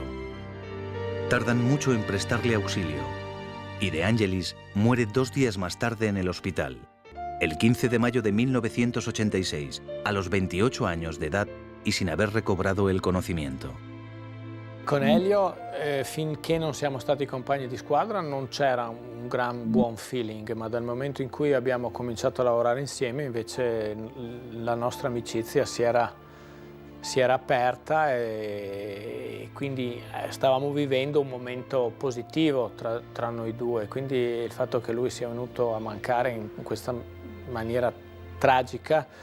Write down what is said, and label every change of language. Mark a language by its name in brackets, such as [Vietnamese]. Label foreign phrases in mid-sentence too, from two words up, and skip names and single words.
[Spanish] Tardan mucho en prestarle auxilio y De Angelis muere 2 días más tarde en el hospital, el 15 de mayo de 1986, a los 28 años de edad y sin haber recobrado el conocimiento. [Italian] Con Elio, finché non siamo stati compagni di squadra, non c'era un gran buon feeling, ma dal momento in cui abbiamo cominciato a lavorare insieme, invece la nostra amicizia si era si era aperta e quindi stavamo vivendo un momento positivo tra noi due, quindi il fatto che lui sia venuto a mancare in questa maniera tragica